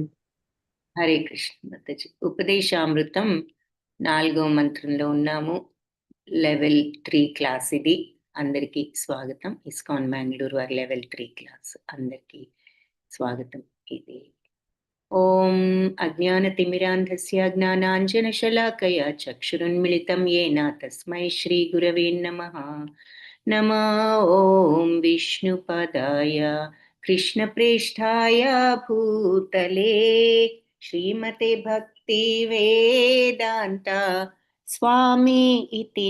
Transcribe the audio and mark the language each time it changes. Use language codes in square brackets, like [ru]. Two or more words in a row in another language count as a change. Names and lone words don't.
[te] హరే కృష్ణ మాతాజీ. ఉపదేశామృతం 4వ మంత్రంలో ఉన్నాము. లెవెల్ 3 క్లాస్ ఇది. అందరికీ స్వాగతం. ఇస్కాన్ బెంగళూరు వారి లెవెల్ 3 క్లాస్ అందరికీ స్వాగతం. [sa] ఇది ఓం అజ్ఞానతిమిరాంధస్య జ్ఞానాంజనశలాకయా చక్షురున్మిళితం येन తస్మై శ్రీ గురవే నమః. నమో ఓం విష్ణుపదాయ कृष्णप्रेष्ठाय भूतले श्रीमते भक्ति वेदांता स्वामी इति